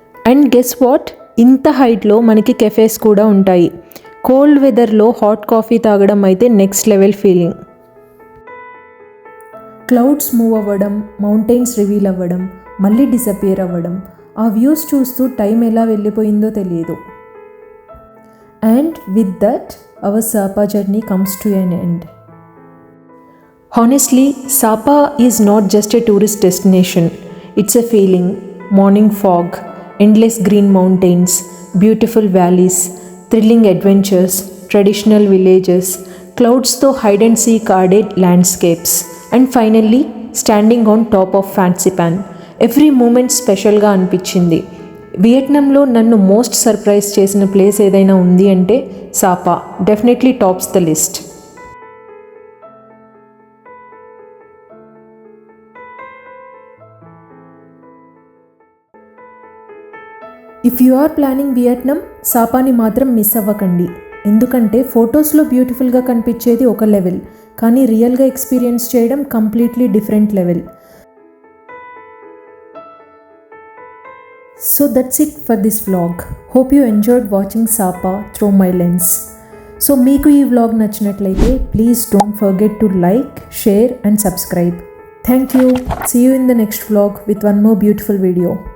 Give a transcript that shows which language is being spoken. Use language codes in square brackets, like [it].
[en] and guess what, [te] ఇంత హైట్లో మనకి కెఫేస్ కూడా ఉంటాయి. కోల్డ్ వెదర్లో హాట్ కాఫీ తాగడం అయితే next level feeling. Clouds move అవ్వడం, మౌంటైన్స్ రివీల్ అవ్వడం, మళ్ళీ డిసపియర్ అవ్వడం, ఆ వ్యూస్ చూస్తూ టైం ఎలా వెళ్ళిపోయిందో తెలియదు. [en] And with that, our Sapa journey comes to an end. Honestly, Sapa is not just a tourist destination. It's a feeling. Morning fog, endless green mountains, beautiful valleys, thrilling adventures, traditional villages, clouds to hide and seek guarded landscapes, and finally, standing on top of Fansipan. Every moment special ga అనిపించింది. [te] వియట్నాంలో నన్ను most surprise చేసిన place ఏదైనా ఉంది అంటే సాపా [en] Definitely tops the list. If you are planning Vietnam, [te] సాపాని మాత్రం miss అవ్వకండి. ఎందుకంటే ఫొటోస్లో బ్యూటిఫుల్గా కనిపించేది ఒక లెవెల్, కానీ రియల్గా ఎక్స్పీరియన్స్ చేయడం completely different level. [en] So that's it for this vlog. Hope you enjoyed watching Sapa through my lens. So [te] meeku ee vlog nachinatlaite [en] please don't forget to like, share and subscribe. Thank you. See you in the next vlog with one more beautiful video.